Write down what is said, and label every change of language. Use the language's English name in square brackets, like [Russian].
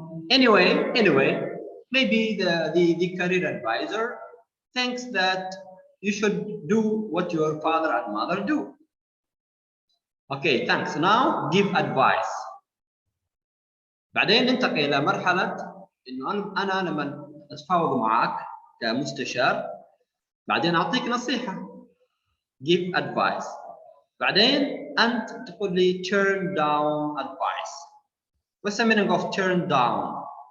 [English] Anyway, maybe the career advisor thinks that you should do what your father and mother do. Okay, thanks. Now give advice. [Arabic] بعدين ننتقل إلى مرحلة إنه أنا لما أتفاوض معك كمستشار بعدين أعطيك نصيحة. [English] Give advice. [Arabic] بعدين أنت تقول لي [English] turn down advice. What's the meaning of turn down?